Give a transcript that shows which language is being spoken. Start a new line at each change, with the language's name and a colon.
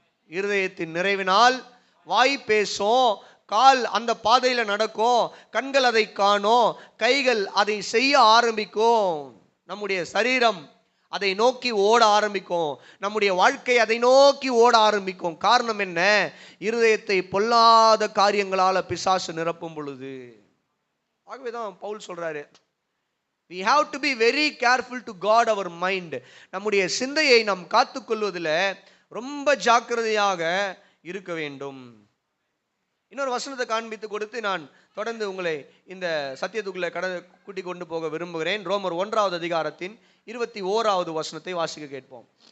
Tamil: இருதயத்தின் நிறைவினால் வாய் பேசும், கால் அந்த பாதையில நடக்கும், கண்கள் அதை காணும், கைகள் அதை செய்ய ஆரம்பிக்கும், நம்முடைய சரீரம் அதை நோக்கி ஓட ஆரம்பிக்கும், நம்முடைய வாழ்க்கை அதை நோக்கி ஓட ஆரம்பிக்கும். காரணம் என்ன? இருதயத்தை பொல்லாத காரியங்களால பிசாசு நிரப்பும் பொழுது. ஆகவேதான் பவுல் சொல்றாரு,
English: we have to be very careful to guard our mind.
Tamil: நம்முடைய சிந்தையை நாம் காத்துக்கொள்வதில் ரொம்ப ஜாக்கிரதையாக இருக்க வேண்டும். இன்னொரு வசனத்தை காண்பித்து கொடுத்து நான் தொடர்ந்து உங்களை இந்த சத்தியத்துக்குள்ளே கூட்டி கொண்டு போக விரும்புகிறேன். ரோமர் 1வது அதிகாரத்தின் 21வது வசனத்தை வாசிக்க கேட்போம்.